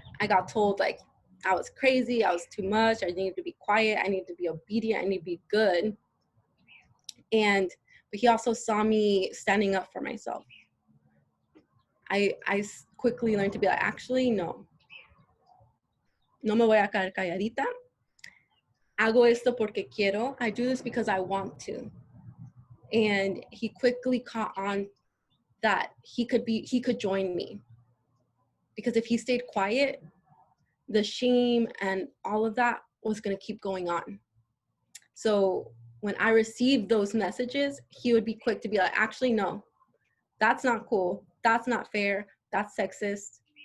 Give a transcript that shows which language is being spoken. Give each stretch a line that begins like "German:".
English: I got told like I was crazy, I was too much, I needed to be quiet, I needed to be obedient, I need to be good. But he also saw me standing up for myself. I quickly learned to be like, actually, no.
Spanish: No me voy a quedar calladita. Hago esto porque quiero.
English: I do this because I want to. And he quickly caught on that he could join me. Because if he stayed quiet, the shame and all of that was going to keep going on. So when I received those messages, he would be quick to be like, actually, no, that's not cool. That's not fair. That's sexist.